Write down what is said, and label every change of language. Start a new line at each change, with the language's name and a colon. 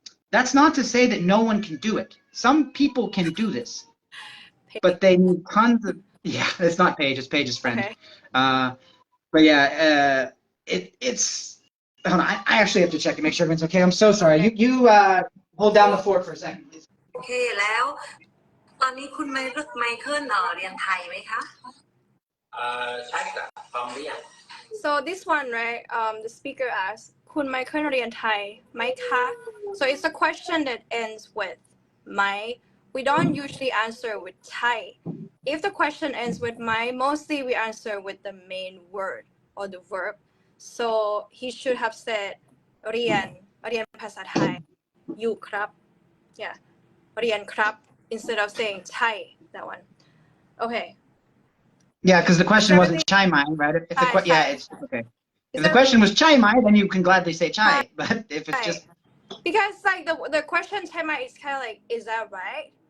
English: That's not to say that no one can do it. Some people can do this, but they need tons of, yeah, it's not Paige, it's Paige's friend. Okay. But yeah, it's, hold on, I actually have to check to make sure everyone's okay. I'm so sorry. Okay. You hold down the fort for a second, please.
Thai: โอเคแล้วตอนนี้คุณไมเคิลเรียนไทยไหมคะ ใช่ครับพร้อมหรือยัง
English: So this one, right? The speaker asks,
Thai: คุณไมเคิลเรียนไทยไหมคะ
English: So it's a question that ends with ไหม We don't usually answer with Thai. If the question ends with ไหม mostly we answer with the main word or the verb. So he should have said
Thai: เรียนภาษาไทยอยู่ครับ
English: Yeah.
Thai: เรียนครับ
English: instead of saying Thai, that one. Okay. Yeah, because the question wasn't chai mai, right? If the yeah, it's okay. If the question was chai mai, then you can gladly say chai. But if it's just, because like the question chai mai is kind of like, is that right?